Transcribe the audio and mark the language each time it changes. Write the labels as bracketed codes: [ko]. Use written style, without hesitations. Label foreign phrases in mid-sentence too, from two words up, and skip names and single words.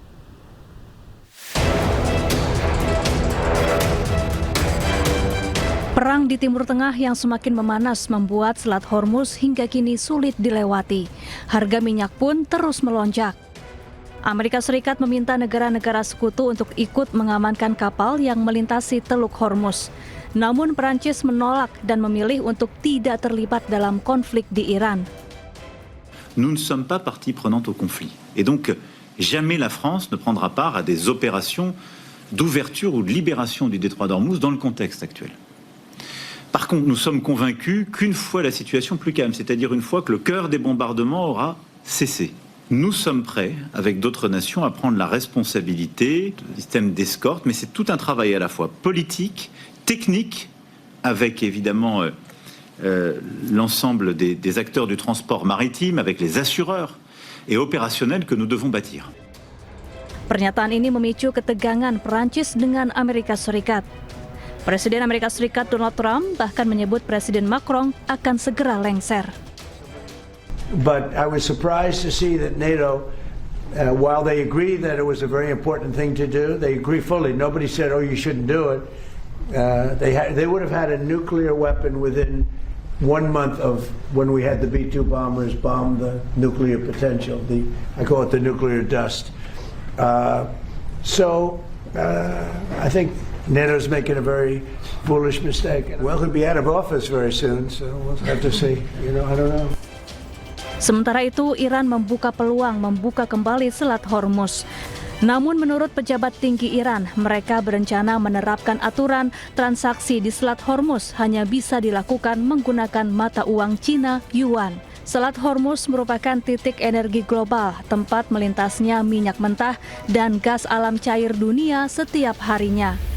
[id] Perang di Timur Tengah yang semakin memanas membuat Selat Hormuz hingga kini sulit dilewati. Harga minyak pun terus melonjak. Amerika Serikat meminta negara-negara sekutu untuk ikut mengamankan kapal yang melintasi Teluk Hormuz. Namun Prancis menolak dan memilih untuk tidak terlibat dalam konflik di Iran. [fr] Nous ne sommes pas partie prenante au conflit. Et donc, jamais la France ne prendra part à des opérations d'ouverture ou de libération du détroit d'Ormuz dans le contexte actuel. Par contre, nous sommes convaincus qu'une fois la situation plus calme, c'est-à-dire une fois que le cœur des bombardements aura cessé, nous sommes prêts, avec d'autres nations, à prendre la responsabilité du système d'escorte, mais c'est tout un travail à la fois politique, technique, avec évidemment l'ensemble des acteurs du transport maritime, avec les assureurs, et opérationnel que nous devons bâtir. [id] Pernyataan ini memicu ketegangan Prancis dengan Amerika Serikat. Presiden Amerika Serikat Donald Trump bahkan menyebut Presiden Macron akan segera lengser. [en] But I was surprised to see that NATO, while they agree that it was a very important thing to do, they agree fully. Nobody said, oh, you shouldn't do it. They would have had a nuclear weapon within 1 month of when we had the B-2 bombers bomb the nuclear potential. I call it the nuclear dust. So I think NATO's making a very foolish mistake. Well, he'll be out of office very soon, so we'll have to see. I don't know. [id] Sementara itu, Iran membuka peluang membuka kembali Selat Hormuz. Namun menurut pejabat tinggi Iran, mereka berencana menerapkan aturan transaksi di Selat Hormuz hanya bisa dilakukan menggunakan mata uang Cina Yuan. Selat Hormuz merupakan titik energi global, tempat melintasnya minyak mentah dan gas alam cair dunia setiap harinya.